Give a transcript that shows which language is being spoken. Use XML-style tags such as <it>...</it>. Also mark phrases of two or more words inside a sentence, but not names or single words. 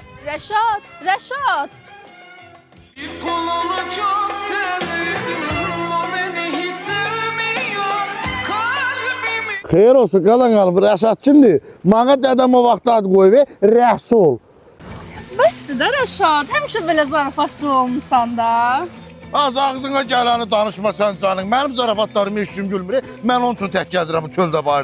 <az>Rəşad, Rəşad.</az> <tr>Bir kolunu çok sevdim, o beni hiç sevmiyor, kalbimi...</tr> <az>Xeyir olsun, qalan qalıb, Rəşad kimdir? Mənə dədəm o vaxt ad qoy və Rəsul. Bəsdir də Rəşad, həmişə belə zarafatçı olmusan da. Az ağzına gələni danışma sən canın. Mənim zarafatlarımı heç kim gülmür. Mən onun üçün tək gəzirəm çöldə bayırda.</az>